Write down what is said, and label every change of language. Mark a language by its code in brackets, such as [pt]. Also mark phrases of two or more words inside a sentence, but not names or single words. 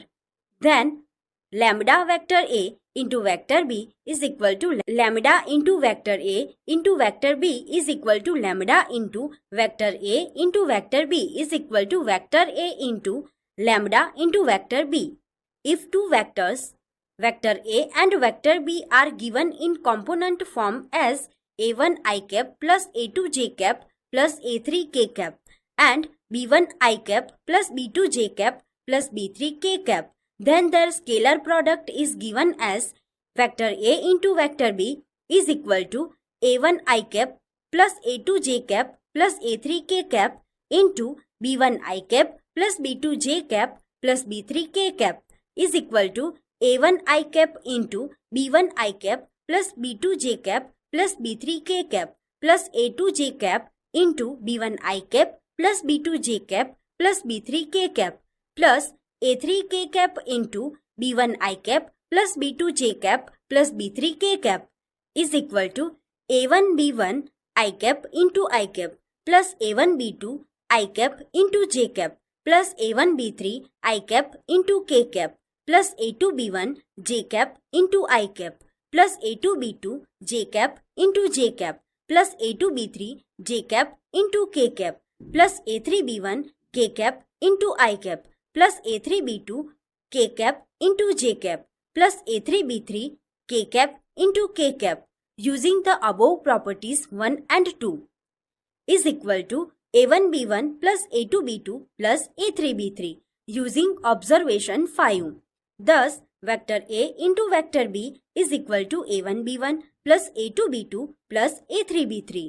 [en] Then lambda vector A into vector B is equal to lambda into vector A into vector B is equal to lambda into vector A into vector B is equal to vector A into lambda into vector B. If two vectors, vector A and vector B, are given in component form as a1 I cap plus a2 j cap plus a3 k cap and b1 I cap plus b2 j cap plus b3 k cap, then their scalar product is given as vector A into vector B is equal to a1 I cap plus a2 j cap plus a3 k cap into b1 I cap plus b2 j cap plus b3 k cap is equal to a1 I cap into b1 I cap plus b2 j cap plus b3 k cap plus a2 j cap into b1 I cap plus b2 j cap plus b3 k cap plus a3 k cap into b1 I cap plus b2 j cap plus b3 k cap is equal to a1 b1 I cap into I cap plus a1 b2 I cap into j cap plus a1 b3 I cap into k cap plus a2 b1 j cap into I cap plus a2 b2 j cap into j cap plus a2 b3 j cap into k cap plus a3 b1 k cap into I cap plus a3 b2 k cap into j cap plus a3 b3 k cap into k cap using the above properties 1 and 2 is equal to a1 b1 plus a2 b2 plus a3 b3 using observation 5. Thus, vector A into vector B is equal to a1 b1 plus a2 b2 plus a3 b3.